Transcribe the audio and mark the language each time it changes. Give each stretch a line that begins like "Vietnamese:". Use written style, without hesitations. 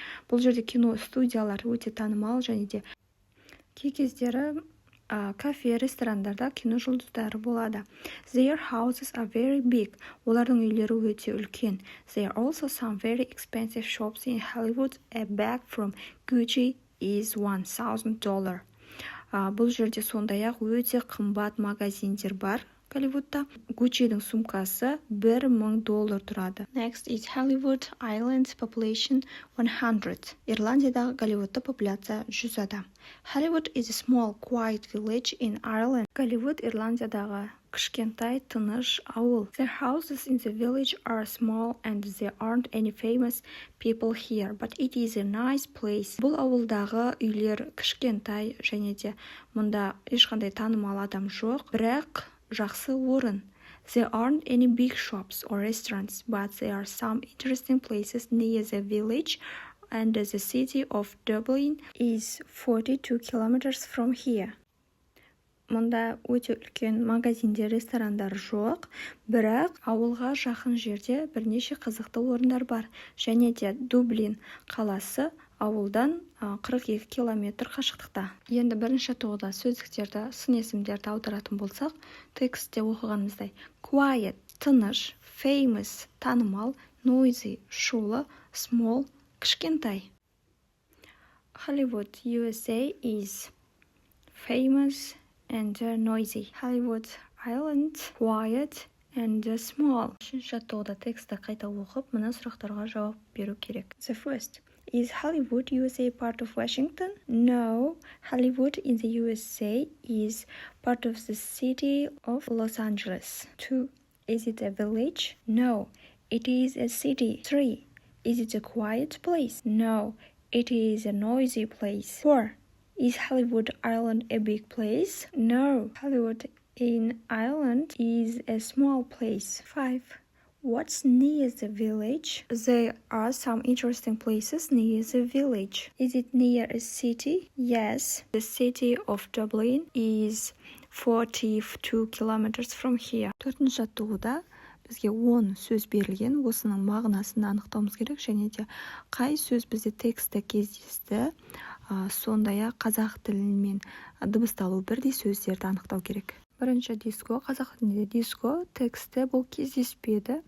Kazakh: Бұл жерде кино студиялар өте танымал және де кей кездері кафе, ресторандарда кино жұлдыздары болады.
English: Their houses are very big.
Kazakh: Олардың үйлері өте үлкен.
English: There are also some very expensive shops in Hollywood. A bag from Gucci is $1,000.
Kazakh: Бұл жерде сондай-ақ өте қымбат магазиндер бар. Голливудта Gucci'дің сумкасы $1,000 тұрады.
English: Next is Hollywood Island, population 100.
Kazakh: Ирландиядағы Голливудта популяция 100 адам.
English: Hollywood is a small, quiet village in Ireland.
Kazakh: Голливуд Ирландиядағы кішкентай, тыныш ауыл.
English: The houses in the village are small and there aren't any famous people here, but it is a nice place.
Kazakh: Бұл ауылдағы үйлер кішкентай және де мұнда ешқандай танымал адам жоқ, бірақ жақсы орын.
English: There aren't any big shops or restaurants, but there are some interesting places near the village, and the city of Dublin is 42 kilometers from here.
Kazakh: Мұнда өте үлкен магазиндер, ресторандар жоқ, бірақ ауылға жақын жерде бірнеше қызықты орындар бар. Және де Дублин қаласы ауылдан 42 километр қашықтықта. Енді бірінші тоғда сөздіктерді, сын есімдерді аударатын болсақ, текстте оқығанымыздай: quiet, тыныш, famous, танымал, noisy, шулы, small, кішкентай.
English: Hollywood, USA is famous and noisy. Hollywood Island, quiet and small.
Kazakh: Үшінші тоғда текстті қайта оқып, мына сұрақтарға жауап беру керек.
English: The first. Is Hollywood, USA part of Washington? No. Hollywood in the USA is part of the city of Los Angeles. 2. Is it a village? No. It is a city. 3. Is it a quiet place? No. It is a noisy place. 4. Is Hollywood Island a big place? No. Hollywood in Ireland is a small place. 5. What's near the village? There are some interesting places near the village. Is it near a city? Yes. The city of Dublin is 42 kilometers from here.
Kazakh: Төртінші жаттығуда бізге 10 сөз берілген. Осының мағынасын анықтауымыз керек және де қай сөз бізде текстте кездесті, сондай-ақ қазақ тілімен дыбысталу бірдей сөздерді анықтау керек. Бірінші диско, қазақ тілінде диско, тексті бұл кездеспеді.